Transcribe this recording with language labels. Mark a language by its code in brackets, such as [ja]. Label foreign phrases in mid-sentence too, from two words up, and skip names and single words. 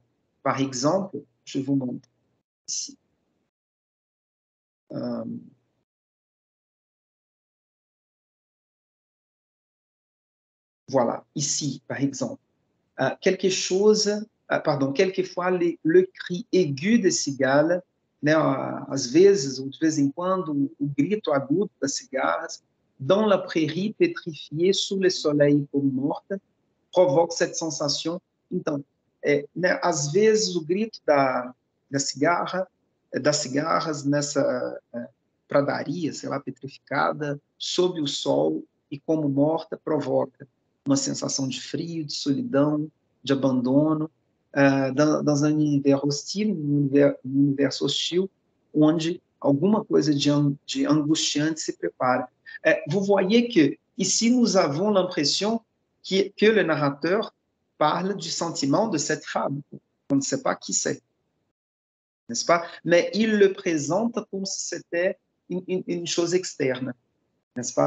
[fr] Par exemple, je vous montre ici. Voilà, ici, par exemple. Quelque chose, quelquefois, le cri aigu [pt] da cigala, né, às vezes, ou de vez em quando, o grito agudo das cigarras, [fr] dans la prairie pétrifiée sous le soleil comme morte, provoque cette sensation. [pt] Então, né, às vezes, o grito das cigarras nessa pradaria, sei lá, petrificada, sob o sol e como morta, provoca uma sensação de frio, de solidão, de abandono, [fr] dans un univers hostile, [pt] um universo hostil, onde alguma coisa de angustiante [fr] se prépare. Vous voyez que ici nous avons l'impression que le narrateur parle du sentiment de cette femme. On ne sait pas qui c'est, n'est-ce pas? Mais il le présente comme si c'était une chose externe, n'est-ce pas?